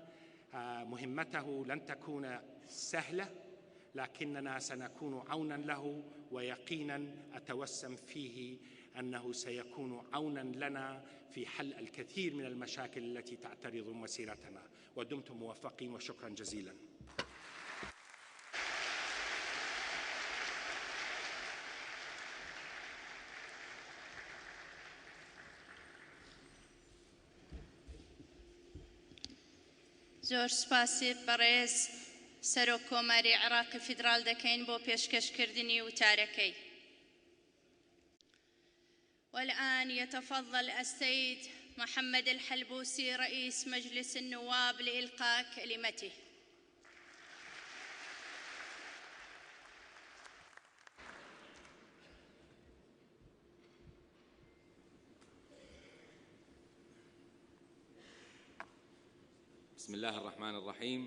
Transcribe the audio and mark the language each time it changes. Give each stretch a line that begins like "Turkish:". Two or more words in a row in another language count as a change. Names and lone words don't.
Arabic: مهمته لن تكون سهلة، لكننا سنكون عونا له، ويقينا أتوسم فيه أنه سيكون عونا لنا في حل الكثير من المشاكل التي تعترض مسيرتنا. ودمتم موفقين، وشكرا جزيلا.
Central Kurdish: زۆر سپاسی بەڕێز سەرۆک کۆماری عێراقی فیدرال دەکەین بۆ پێشکەشکردنی وتارەکەی.
Arabic: والآن يتفضل السيد محمد الحلبوسي رئيس مجلس النواب لإلقاء كلمته. بسم الله الرحمن الرحيم.